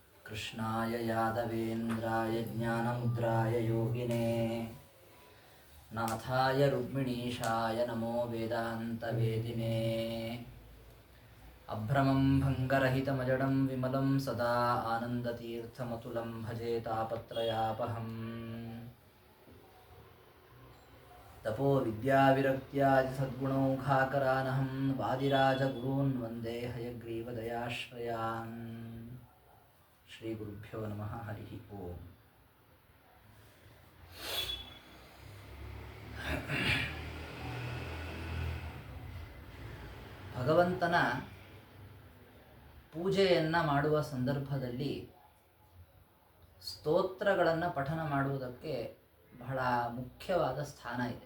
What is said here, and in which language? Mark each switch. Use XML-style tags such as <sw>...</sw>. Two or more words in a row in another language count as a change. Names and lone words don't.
<sa>कृष्णाय यादवेन्द्राय ज्ञानमुद्राय योगिने नाथाय रुक्मिणीशाय नमो वेदान्तवेदिने अभ्रमं भङ्गरहितमजडं विमलं सदा आनन्दतीर्थमतुलं भजे तापत्रयापहम् तपो विद्याविरक्त्यादिसद्गुणौघाकरानहं वादिराजगुरून् वन्दे हयग्रीवदयाश्रयान् श्रीगुरुभ्यो नमः हरिः ओम्.</sa> <kn>ಭಗವಂತನ ಪೂಜೆಯನ್ನು ಮಾಡುವ ಸಂದರ್ಭದಲ್ಲಿ ಸ್ತೋತ್ರಗಳನ್ನು ಪಠನ ಮಾಡುವುದಕ್ಕೆ ಬಹಳ ಮುಖ್ಯವಾದ ಸ್ಥಾನ ಇದೆ.</kn>